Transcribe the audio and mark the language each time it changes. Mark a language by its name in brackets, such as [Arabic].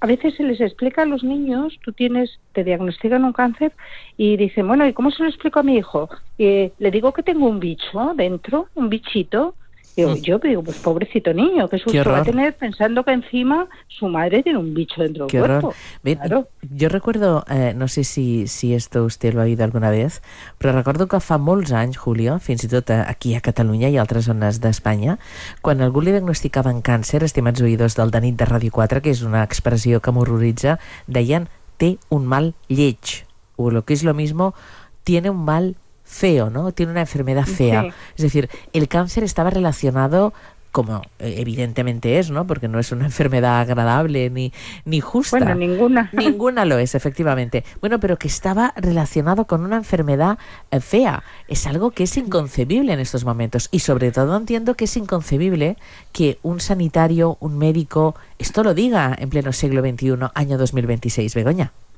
[Spanish] A veces se les explica a los niños, te diagnostican un cáncer y dicen, bueno, ¿y cómo se lo explico a mi hijo? Le digo que tengo un bicho dentro, un bichito. Y yo digo, pues pobrecito niño, qué susto va a tener pensando que encima su madre tiene un bicho dentro del cuerpo. Bien, claro. Yo recuerdo, no sé si esto usted lo ha oído alguna vez, [Catalan] però recordo que fa molts anys, Julio, fins i tot aquí a Catalunya i altres zones d'Espanya, quan algú li diagnosticaven càncer, estimats oïdors del Danit de Ràdio 4, que és una expressió que m'horroritza, deien, té un mal lleig, [Spanish] o lo que es lo mismo, tiene un mal feo, ¿no? Tiene una enfermedad fea. Sí. Es decir, el cáncer estaba relacionado, como evidentemente es, ¿no? Porque no es una enfermedad agradable ni justa. Bueno, ninguna. Ninguna lo es, efectivamente. Bueno, pero que estaba relacionado con una enfermedad fea. Es algo que es inconcebible en estos momentos. Y sobre todo entiendo que es inconcebible que un sanitario, un médico, esto lo diga en pleno siglo XXI, año 2026, Begoña.